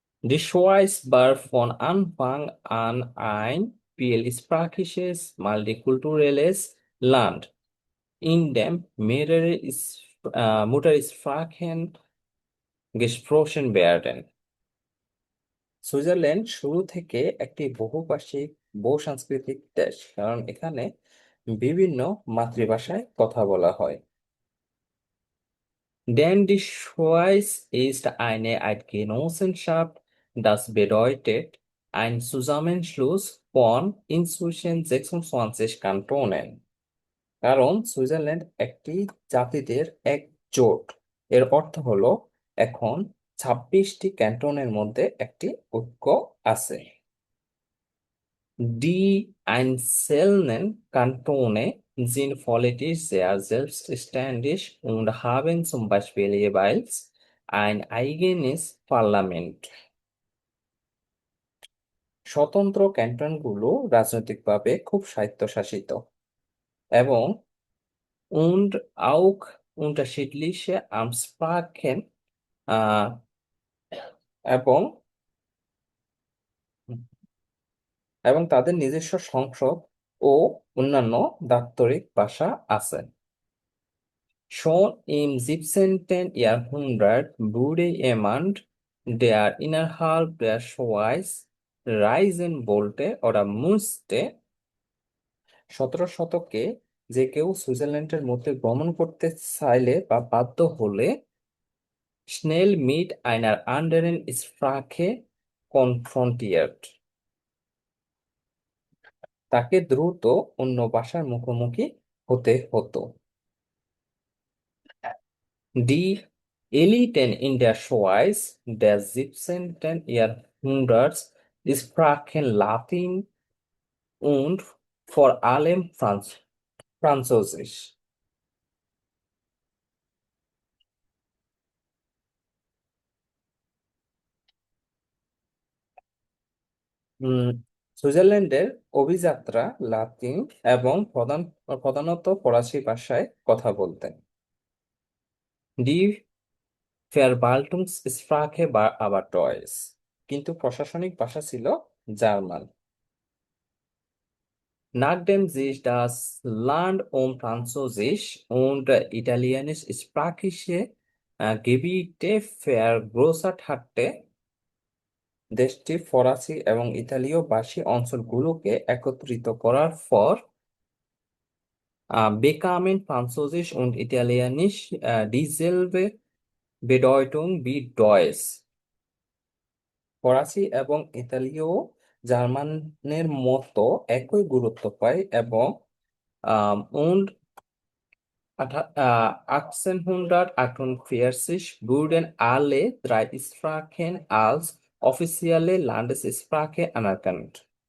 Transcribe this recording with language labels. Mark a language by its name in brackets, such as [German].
[German] Die Schweiz war von Anfang an ein vielsprachliches, multikulturelles Land, in dem mehrere Muttersprachen gesprochen werden. [Bangla] Switzerland শুরু থেকে একটি বহুভাষিক বহুসাংস্কৃতিক দেশ, কারণ এখানে বিভিন্ন মাতৃভাষায় কথা বলা হয়। [German] Denn die Schweiz ist eine Eidgenossenschaft, das bedeutet ein Zusammenschluss von inzwischen 26 Kantonen. [Bangla] কারণ সুইজারল্যান্ড একটি জাতিদের এক জোট, এর অর্থ হলো এখন 26টি ক্যান্টনের মধ্যে একটি ঐক্য আছে। [German] Die einzelnen Kantone sind politisch sehr selbstständig und haben zum Beispiel jeweils ein eigenes Parlament. [Bangla] স্বতন্ত্র ক্যান্টনগুলো রাজনৈতিকভাবে খুব স্বায়ত্তশাসিত এবং [German] und auch unterschiedliche Amtssprachen [Bangla] আহ, এবং এবং তাদের নিজস্ব সংসদ ও অন্যান্য দাপ্তরিক ভাষা আছে। [German] Schon im 17. Jahrhundert wurde jemand, der innerhalb der Schweiz reisen wollte oder musste, [Bangla] 17 শতকে যে কেউ সুইজারল্যান্ডের মধ্যে ভ্রমণ করতে চাইলে বা বাধ্য হলে [German] schnell mit einer anderen Sprache konfrontiert, [Bangla] তাকে দ্রুত অন্য ভাষার মুখোমুখি হতে হতো। [German] Die Eliten in der Schweiz des 17. Jahrhunderts Sprachen Latin und vor allem Französisch. [Bangla] উম, সুইজারল্যান্ডের অভিযাত্রা লাতিন এবং প্রধানত ফরাসি ভাষায় কথা বলতেন। [German] ডি Verwaltungssprache war aber Deutsch, [Bangla] কিন্তু প্রশাসনিক ভাষা ছিল German. [German] Nachdem sich das Land um Französisch und italienisch-sprachige Gebiete vergrößert hatte, [Bangla] দেশটি ফরাসি এবং ইতালীয় ভাষী অঞ্চলগুলোকে একত্রিত করার পর [German] bekamen Französisch und Italienisch dieselbe Bedeutung wie Deutsch. [Bangla] ফরাসি এবং ইতালীয় জার্মানের মতো একই গুরুত্ব পায় এবং [German] und 1848 wurden alle drei Sprachen als offizielle Landessprache anerkannt.